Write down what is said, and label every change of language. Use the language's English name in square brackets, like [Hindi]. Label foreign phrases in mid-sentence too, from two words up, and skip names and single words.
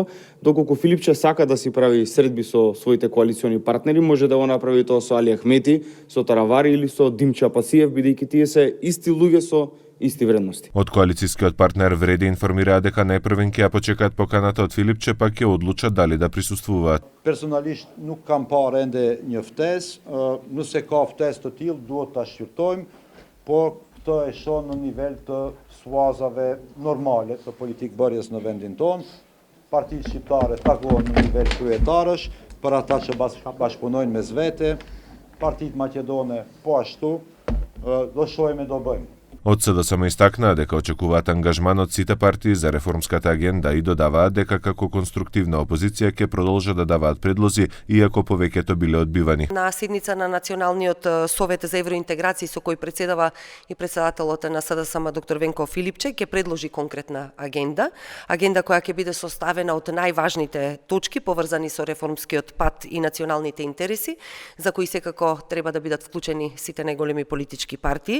[Macedonian] Доколку Филипче сака да си прави средби со своите коалициони партнери, може да го направи тоа со Али Ахмети, со Таравари или со Димча Пасиев, бидејќи тие се исти луѓе со исти вредности. Од коалицијскиот партнер Вреди информираа дека најпрвен ќе ја почекаат поканата од Филипче, па ќе одлучат дали да присуствуваат. [Albanian] Personalisht nuk kam parë ende një ftesë, nëse ka ftesë të tillë duhet ta shqyrtojmë, por këtë e shoh në nivel të suazave normale të politikbërjes në vendin tonë. Partitë shqiptare takohen në nivel kryetarësh, për ata që bashkëpunojnë mes vete, partitë maqedone po ashtu, do shohim e do bëjmë. [Macedonian] Од СДСМ истакнаа дека очекуваат ангажман од сите партии за реформската агенда и додаваат дека како конструктивна опозиција ќе продолжат да даваат предлози, иако повеќето биле одбивани. На седница на Националниот совет за евроинтеграција со кој председава и председателот на СДСМ доктор Венко Филипче ќе предложи конкретна агенда која ќе биде составена од најважните точки поврзани со реформскиот пат и националните интереси, за кои секако треба да бидат вклучени сите најголеми политички партии.